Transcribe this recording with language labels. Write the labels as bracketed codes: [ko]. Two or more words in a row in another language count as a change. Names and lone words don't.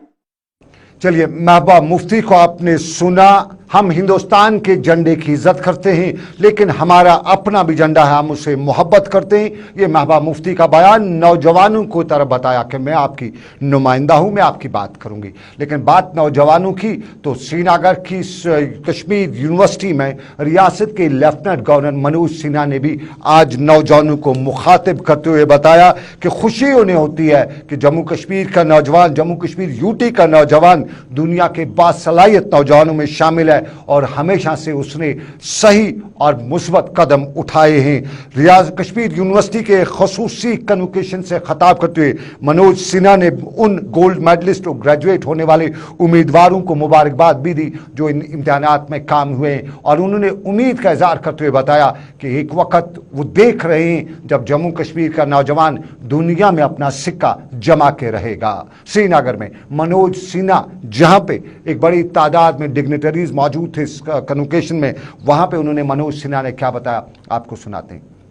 [ur] چلیے محبوبہ مفتی کو آپ نے سنا ہم ہندوستان کے جھنڈے کی عزت کرتے ہیں لیکن ہمارا اپنا بھی جھنڈا ہے ہم اسے محبت کرتے ہیں یہ محبوبہ مفتی کا بیان نوجوانوں کو طرح بتایا کہ میں آپ کی نمائندہ ہوں میں آپ کی بات کروں گی لیکن بات نوجوانوں کی تو سری نگر کی کشمیر یونیورسٹی میں ریاست کے لیفٹننٹ گورنر منوج سنہا نے بھی آج نوجوانوں کو مخاطب کرتے ہوئے بتایا کہ خوشی انہیں ہوتی ہے کہ جموں کشمیر کا نوجوان جموں کشمیر UT کا نوجوان دنیا کے باصلاحیت نوجوانوں میں شامل ہے اور ہمیشہ سے اس نے صحیح اور مثبت قدم اٹھائے ہیں کشمیر یونیورسٹی کے خصوصی کنوکیشن سے خطاب کرتے ہوئے منوج سنہا نے ان [en] gold medalist [ur] اور گریجویٹ ہونے والے امیدواروں کو مبارکباد بھی دی جو ان امتحانات میں کام ہوئے ہیں اور انہوں نے امید کا اظہار کرتے ہوئے بتایا کہ ایک وقت وہ دیکھ رہے ہیں جب جموں کشمیر کا نوجوان دنیا میں اپنا سکہ جما کے رہے گا سری نگر میں منوج سنہا جہاں پہ ایک بڑی تعداد میں ڈگنیٹریز موجود تھے اس کنوکیشن میں وہاں پہ انہوں نے منوج سنہا نے کیا بتایا آپ کو سناتے ہیں